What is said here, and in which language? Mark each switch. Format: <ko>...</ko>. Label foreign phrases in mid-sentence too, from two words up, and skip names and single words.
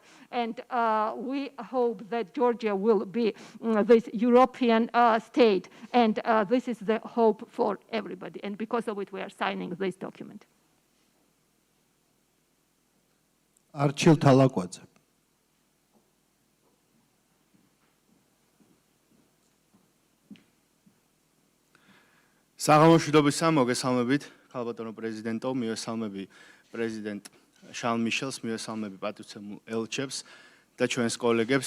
<en>And we hope that Georgia will be this European state. And this is the hope for everybody. And because of it, we are signing this document. Archil Talakwadze.</en> <ka>საღამოშვიდობისა, მოგესალმებით, ქალბატონო პრეზიდენტო, მივესალმები პრეზიდენტ შარლ მიშელს, მივესალმები პატივცემულ ელჩებს და ჩვენს კოლეგებს.</ka>